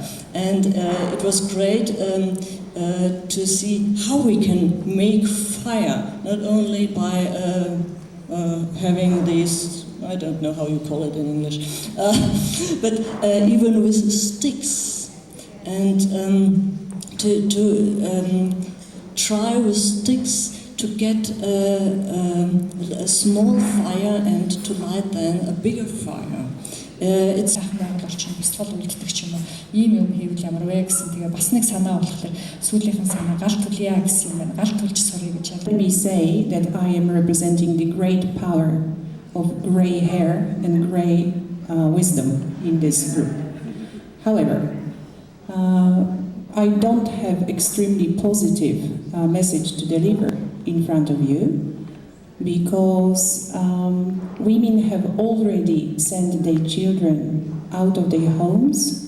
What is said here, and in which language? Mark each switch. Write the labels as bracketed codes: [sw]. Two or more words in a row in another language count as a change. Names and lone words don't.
[en] And it was great to see how we can make fire, not only by having these I don't know how you call it in English, but even with sticks, and to try with sticks to get a small fire and to light then a bigger fire. It's [mn] бясалгал үлддэг ч юм уу ийм юм хийвэл ямар вэ гэсэн тэгээ бас нэг санаа болохоор сүүлийнхэн санаа гал түлья гэсэн юм байна. Гал түлж сурыг гэж [en] Let me say that I am representing the great power of gray hair and gray wisdom in this group. However, I don't have extremely positive message to deliver in front of you, because women have already sent their children out of their homes.